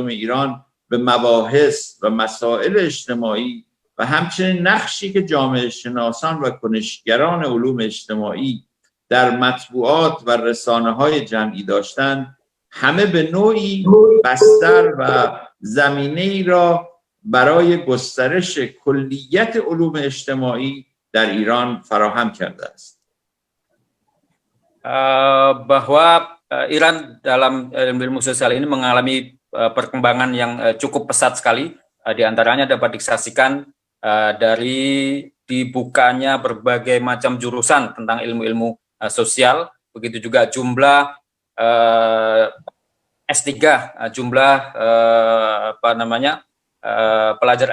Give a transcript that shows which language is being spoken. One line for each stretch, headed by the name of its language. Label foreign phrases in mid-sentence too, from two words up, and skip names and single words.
Persian: ایران به مباحث و مسائل اجتماعی و همچنین نقشی که جامعه شناسان و کنشگران علوم اجتماعی در مطبوعات و رسانه‌های جمعی داشتند، همه به نوعی بستر و زمینه‌ای را برای گسترش کلیت علوم اجتماعی در ایران فراهم کرده است.
Indonesian: Bahwa Iran dalam ilmu sosial ini mengalami perkembangan yang cukup pesat sekali. Di antaranya dapat disaksikan dari dibukanya berbagai macam jurusan tentang ilmu-ilmu sosial, begitu juga jumlah S3, jumlah pelajar